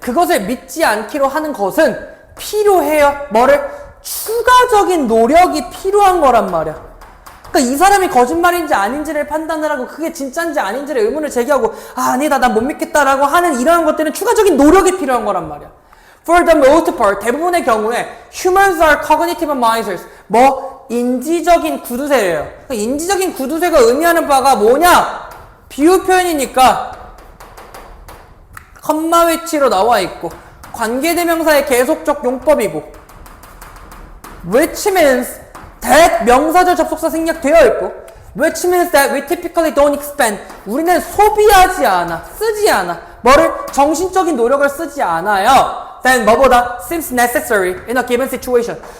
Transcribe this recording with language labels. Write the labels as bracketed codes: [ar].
[ko] 그것을 믿지 않기로 하는 것은 필요해요. 뭐를? 추가적인 노력이 필요한 거란 말이야. 그러니까 이 사람이 거짓말인지 아닌지를 판단을 하고 그게 진짜인지 아닌지를 의문을 제기하고 아니다 난 못 믿겠다라고 하는 이러한 것들은 추가적인 노력이 필요한 거란 말이야. [en] For the most part, [ko] 대부분의 경우에 [en] humans are cognitive misers. [ko] 인지적인 구두쇠예요. 그러니까 인지적인 구두쇠가 의미하는 바가 뭐냐? 비유 표현이니까 컴마 위치로 나와 있고 관계대명사의 계속적 용법이고 [en] which means that [ko] 명사절 접속사 생략되어 있고 [en] which means that we typically don't expend. [ko] 우리는 소비하지 않아, 쓰지 않아. 정신적인 노력을 쓰지 않아요. [en] then [ko] 뭐보다 [en] seems necessary in a given situation.